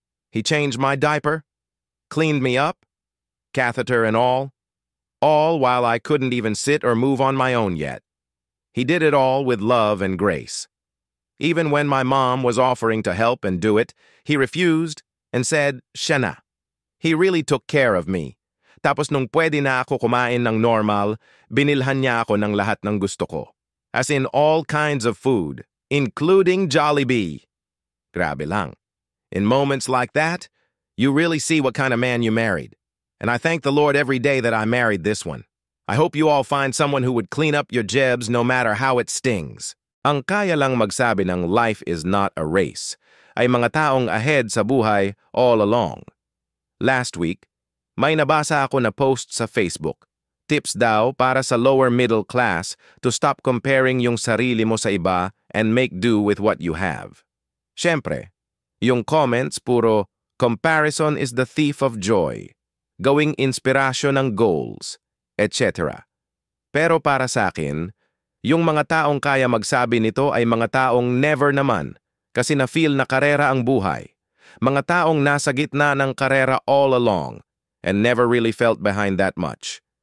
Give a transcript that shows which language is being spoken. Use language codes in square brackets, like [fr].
[en] He changed my diaper, cleaned me up, catheter and all while I couldn't even sit or move on my own yet. He did it all with love and grace. Even when my mom was offering to help and do it, he refused and said, [tl] "Siya na." [en] He really took care of me. [tl] Tapos nung pwede na ako kumain ng normal, binilhan niya ako ng lahat ng gusto ko. [en] As in all kinds of food, including Jollibee. [tl] Grabe lang. [en] In moments like that, you really see what kind of man you married. And I thank the Lord every day that I married this one. I hope you all find someone who would clean up your jebs no matter how it stings. [tl] Ang kaya lang magsabi ng [en] life is not a race [tl] ay mga taong ahead sa buhay [en] all along. [tl] Last week, may nabasa ako na post sa Facebook. [en] Tips [tl] daw para sa [en] lower middle class to stop comparing [tl] yung sarili mo sa iba [en] and make do with what you have. [tl] Siyempre, yung comments puro, [en] comparison is the thief of joy, [tl] gawing inspirasyon ng goals, etc. Pero para sa akin, yung mga taong kaya magsabi nito ay mga taong never naman kasi na-feel na karera ang buhay. Mga taong nasa gitna ng karera [en] all along and never really felt behind that much.